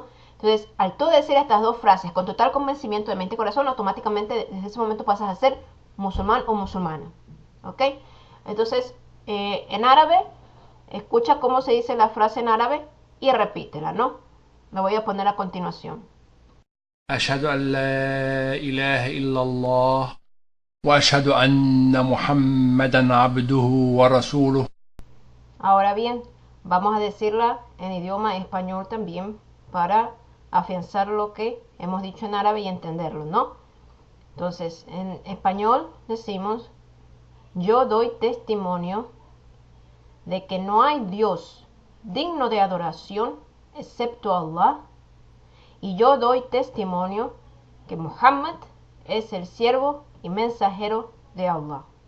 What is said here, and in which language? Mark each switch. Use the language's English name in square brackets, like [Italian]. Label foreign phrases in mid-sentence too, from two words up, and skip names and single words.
[Spanish] Entonces, al tú decir estas dos frases con total convencimiento de mente y corazón, automáticamente desde ese momento pasas a ser musulmán o musulmana, ¿ok? Entonces, en árabe, escucha cómo se dice la frase en árabe y repítela, ¿no? Lo voy a poner a continuación. [Arabic] أشهد أن لا إله إلا الله وأشهد أن محمدا عبده ورسوله. [Spanish] Ahora bien, vamos a decirla en idioma español también para afianzar lo que hemos dicho en árabe y entenderlo, ¿no? Entonces, en español decimos: yo doy testimonio de que no hay Dios digno de adoración excepto Allah, y yo doy testimonio que Muhammad es el siervo y mensajero de Allah.